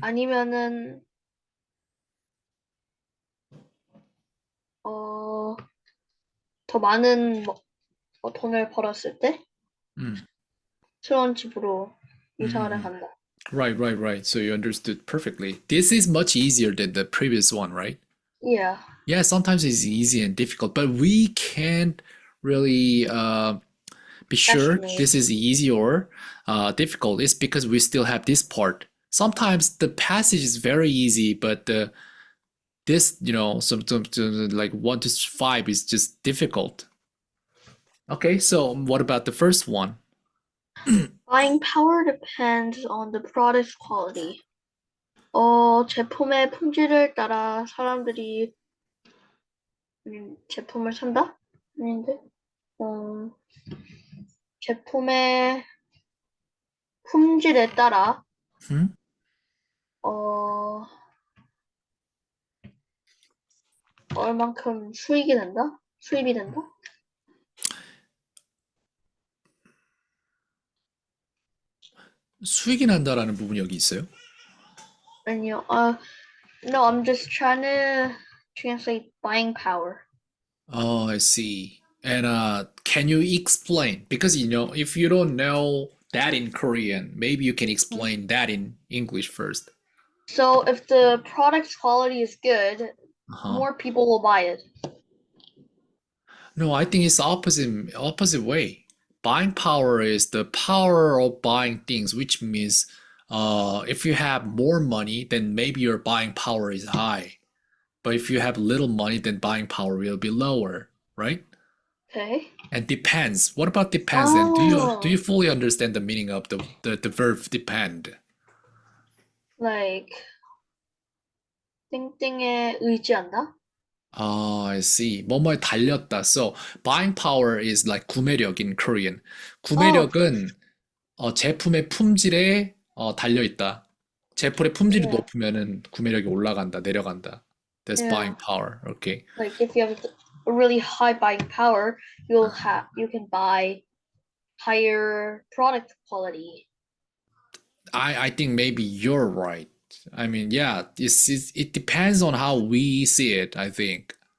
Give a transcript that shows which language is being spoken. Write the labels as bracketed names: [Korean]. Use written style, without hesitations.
[Korean] 아니면은 더 많은 돈을 벌었을 때 Mm. 새로운 집으로 이사를 Mhm. 간다. [English] Right, right, right. So you understood perfectly. This is much easier than the previous one, right? Yeah. Yeah, sometimes it's easy and difficult, but we can't really be sure Estimate. this is easy or difficult. It's because we still have this part. Sometimes the passage is very easy, but this, some like 1 to 5 is just difficult. Okay, so what about the first one? Buying power depends on the product's quality. [Korean] 제품의 품질을 따라 사람들이 제품을 산다? 아닌데? 제품의 품질에 따라 Hmm? 어, 얼만큼 수익이 된다? 수입이 된다? 수익이 난다라는 부분이 여기 있어요? 아니요. [English] No, I'm just trying to translate buying power. Oh, I see. And can you explain? Because if you don't know that in Korean, maybe you can explain that in English first. So if the product's quality is good, Uh-huh. more people will buy it. No, I think it's opposite way. Buying power is the power of buying things, which means if you have more money, then maybe your buying power is high. But if you have little money, then buying power will be lower, right? Okay. And depends. What about depends then? Do you fully understand the meaning of the verb depend? [Korean] like 땡땡에 의지한다? [English] Oh, I see. [Korean] 뭐뭐에 달렸다. [English] So buying power is like [Korean] 구매력 [English] in Korean. Oh, [Korean] 구매력은 제품의 품질에 달려 있다. 제품의 품질이 [English] yeah, [Korean] 높으면은 구매력이 올라간다, 내려간다. [English] That's buying yeah. power. Okay. Like if you have a really high buying power, you can buy higher product quality. I think maybe you're right. I mean, yeah, it depends on how we see it, I think.